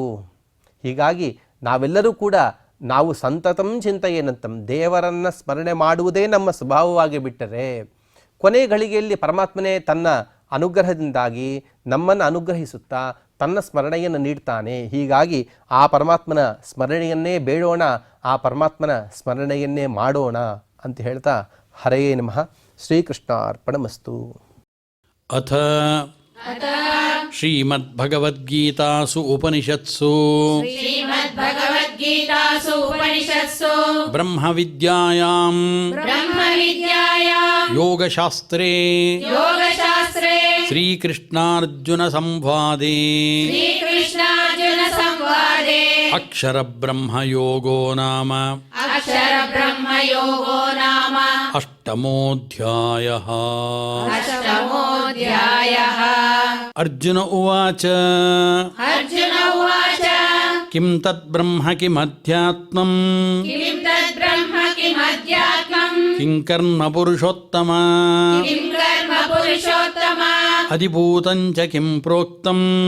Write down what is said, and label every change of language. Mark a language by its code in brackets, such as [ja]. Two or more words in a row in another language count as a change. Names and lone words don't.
[kn] ಹೀಗಾಗಿ ನಾವೆಲ್ಲರೂ ಕೂಡ ನಾವು [sa] ಸಂತತಂ ಚಿಂತೆಯೇನಂತಂ, [kn] ದೇವರನ್ನು ಸ್ಮರಣೆ ಮಾಡುವುದೇ ನಮ್ಮ ಸ್ವಭಾವವಾಗಿ ಬಿಟ್ಟರೆ ಕೊನೆ ಗಳಿಗೆಯಲ್ಲಿ ಪರಮಾತ್ಮನೇ ತನ್ನ ಅನುಗ್ರಹದಿಂದಾಗಿ ನಮ್ಮನ್ನು ಅನುಗ್ರಹಿಸುತ್ತಾ ತನ್ನ ಸ್ಮರಣೆಯನ್ನು ನೀಡ್ತಾನೆ. ಹೀಗಾಗಿ ಆ ಪರಮಾತ್ಮನ ಸ್ಮರಣೆಯನ್ನೇ ಬೇಡೋಣ, ಆ ಪರಮಾತ್ಮನ ಸ್ಮರಣೆಯನ್ನೇ ಮಾಡೋಣ ಅಂತ ಹೇಳ್ತಾ [sa] ಹರಯೇ ನಮಃ. [kn] ಶ್ರೀಕೃಷ್ಣಾರ್ಪಣಮಸ್ತು. [sa] ಅಥ ಶ್ರೀಮದ್ಭಗವದ್ಗೀತಾಸು ಉಪನಿಷತ್ಸು श्रीमद्भगवद्गीतासु उपनिषत्सु ಬ್ರಹ್ಮವಿದ್ಯಾಯಾಂ ಯೋಗಶಾಸ್ತ್ರೇ ಶ್ರೀಕೃಷ್ಣಾರ್ಜುನ ಸಂವಾದೇ ಅಕ್ಷರಬ್ರಹ್ಮಯೋಗೋ ನಾಮ ಅಷ್ಟಮೋऽಧ್ಯಾಯಃ. ಅರ್ಜುನ ಉವಾಚ ಕಿಂ ತದ್ಬ್ರಹ್ಮ ಕಿಮಧ್ಯಾತ್ಮಂ ಕಿಂ ಕರ್ಮ ಪುರುಷೋತ್ತಮ ಅಧಿಭೂತಂ ಚ ಕಿಂ ಪ್ರೋಕ್ತಂ